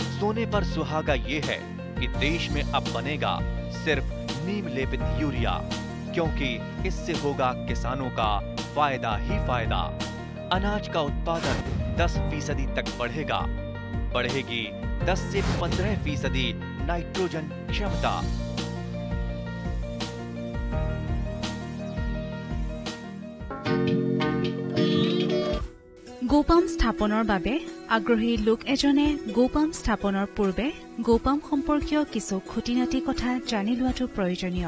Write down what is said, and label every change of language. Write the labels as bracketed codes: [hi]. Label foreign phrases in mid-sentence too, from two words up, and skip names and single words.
[hi] सोने पर सुहागा ये है कि देश में अब बनेगा सिर्फ नीम लेपित यूरिया, क्योंकि इससे होगा किसानों का फायदा ही फायदा। अनाज का उत्पादन 10% तक बढ़ेगा। बढ़ेगी 10 से 15% नाइट्रोजन क्षमता। [as] গোপাম স্থাপনৰ বাবে আগ্ৰহী লোক এজনে গোপাম স্থাপনৰ পূৰ্বে গোপাম সম্পৰ্কীয় কিছু খুঁটিনাটি কথা জানি লোৱাটো প্ৰয়োজনীয়।